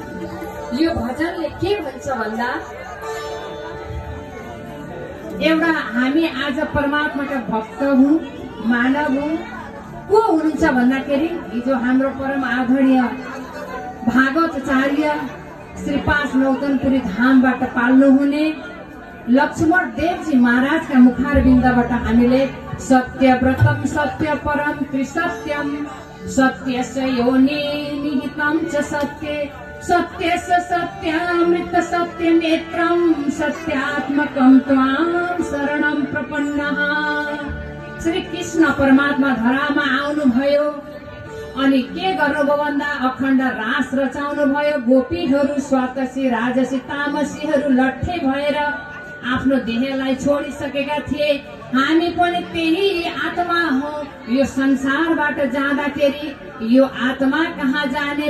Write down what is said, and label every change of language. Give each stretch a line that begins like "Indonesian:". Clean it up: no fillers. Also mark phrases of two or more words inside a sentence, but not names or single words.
Nepali: यो भजनले के भन्छ भन्दा एउटा हामी आज परमात्माका भक्त हौं, मानव हौं। को हुनुहुन्छ भन्दाखेरि हिजो हाम्रो परम आदरणीय भागवताचार्य श्री 5 नौतनपुरी धामबाट पाल्नु हुने लक्ष्मण देवजी महाराजका मुखारबिन्दबाट हामीले
Sanskrit: सत्यव्रतम सत्य परम त्रिसत्यम सत्यस्य योनि निहितं च सत्ये सत्यस्य सत्यामृत सत्य नेत्रम सत्यात्मकं त्वां शरणं प्रपन्नः।
Nepali: श्री कृष्ण परमात्मा धरामा आउनुभयो अनि के गर्नुभयो भन्दा अखण्ड रास रचाउनु भयो। गोपीहरू स्वातसी राजसी तामसीहरू लट्ठे भएर आफ्नो देहलाई छोडिसकेका थिए। हामी पनि त्यही आत्मा हो। यो संसारबाट जाँदाखेरि यो आत्मा कहाँ जाने?